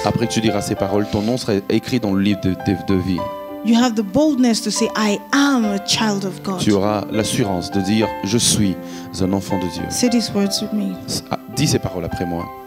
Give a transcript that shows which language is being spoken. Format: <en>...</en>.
<fr>Après que tu diras ces paroles, ton nom sera écrit dans le livre de vie.</fr> <en>You have the boldness to say, I am a child of God.</en> <fr>Tu auras l'assurance de dire « Je suis un enfant de Dieu</fr> <en>Say these words with me. ».</en> <fr>Dis ces paroles après moi.</fr>